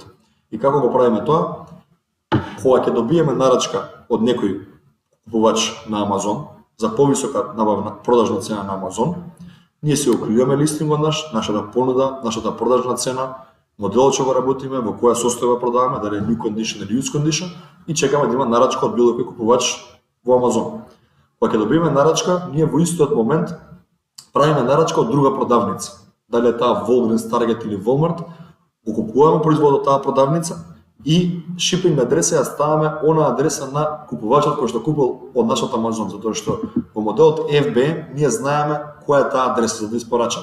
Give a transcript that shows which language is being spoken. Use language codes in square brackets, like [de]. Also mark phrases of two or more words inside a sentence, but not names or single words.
[mk] И како го правиме тоа? Кога ќе добиеме нарачка од некој купувач на Амазон за повисока набавна продажна цена на Амазон, ние се окриваме листингот нашата понуда, нашата продажна цена, моделот што го работиме, во која состојба продаваме, дали е [en] new condition [mk] или [en] used condition, [mk] и чекаме да има нарачка од било кој купувач во Амазон. Кога ќе добиеме нарачка, ние во истиот момент правиме нарачка од друга продавница. Дали е таа Walgreens, Target или Walmart, го купуваме производот од таа продавница и шипинг адреса ја ставаме она адреса на купувачот кој што купил од нашот Амазон, затоа што во моделот FBM ние знаеме која е таа адреса за да испорачаме.